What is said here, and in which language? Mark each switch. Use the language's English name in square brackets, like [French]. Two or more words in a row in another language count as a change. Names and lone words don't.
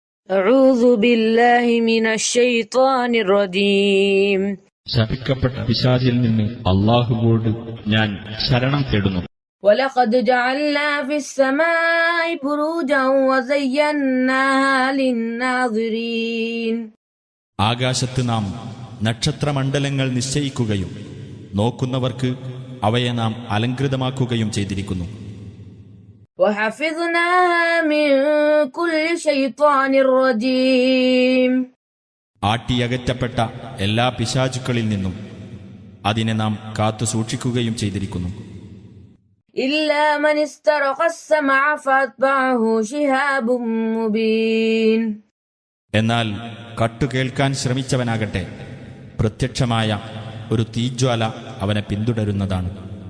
[Arabic] أعوذ بالله من الشيطان الرجيم. [Malayalam] ശപിക്കപ്പെട്ട പിശാചിൽ നിന്ന് അല്ലാഹുവോട് ഞാൻ ശരണം തേടുന്നു. [Arabic] ولقد جعلنا في السماء بروجا وزيناها للناظرين. [Malayalam] ആകാശത്ത് നാം നക്ഷത്രമണ്ഡലങ്ങൾ നിശ്ചയിക്കുകയും നോക്കുന്നവർക്ക് അവയെ നാം അലങ്കൃതമാക്കുകയും ചെയ്തിരിക്കുന്നു. [Arabic] وحفظناها من كل شيطان رجيم. [Malayalam] ആട്ടിയകറ്റപ്പെട്ട എല്ലാ പിശാചുക്കളിൽ നിന്നും അതിനെ നാം കാത്തു സൂക്ഷിക്കുകയും ചെയ്തിരിക്കുന്നു. [Arabic] إلا من استرق السمع فأتبعه شهاب مبين. [Malayalam] എന്നാൽ കട്ടുകേൾക്കാൻ ശ്രമിച്ചവനാകട്ടെ പ്രത്യക്ഷമായ ഒരു തീജ്വാല അവനെ പിന്തുടരുന്നതാണ്.